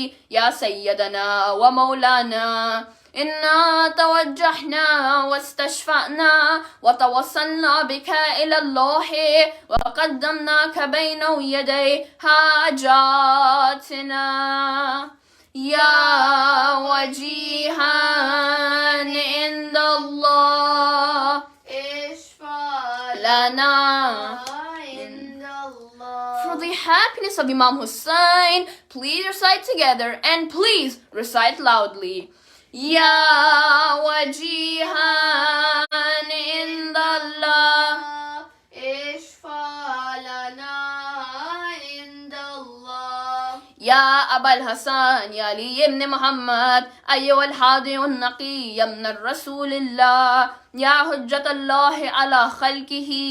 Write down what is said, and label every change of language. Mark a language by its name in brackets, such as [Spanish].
[Arabic] يا سيدنا ومولانا إنا توجهنا واستشفعنا وتوسلنا بك إلى الله وقدمناك بين يدي حاجاتنا يا وجيها عند الله اشفع لنا عند الله. [English] For the happiness of Imam Hussein, please recite together and please recite loudly. [Arabic] يا وجيها عند الله اشفع لنا عند الله. يا أبا الحسن يا علي بن محمد أيها الحادي النقي يا من الرسول الله يا حجة الله على خلقه